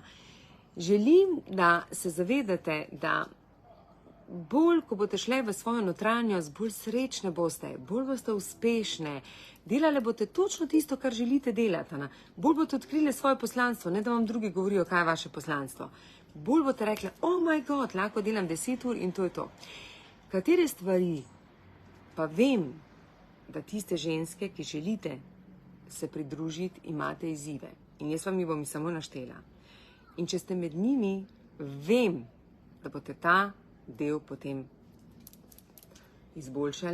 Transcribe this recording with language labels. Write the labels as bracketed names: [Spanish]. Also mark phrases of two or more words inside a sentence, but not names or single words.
[Slovenian] Želim, da se zavedate, da bolj, ko boste šle v svojo notranjost, bolj srečne boste, bolj boste uspešne, delale boste točno tisto, kar želite delati. Bolj boste odkrili svoje poslanstvo, ne da vam drugi govorijo, kaj je vaše poslanstvo. Bolj boste rekli, [English] oh my God, [Slovenian] lahko delam 10 ur in to je to. Katere stvari pa vem, da tiste ženske, ki želite se pridružiti, imate izzive. In jaz vam jih bom samo naštela. In če ste med njimi, vem, da boste ta del potem izboljšale.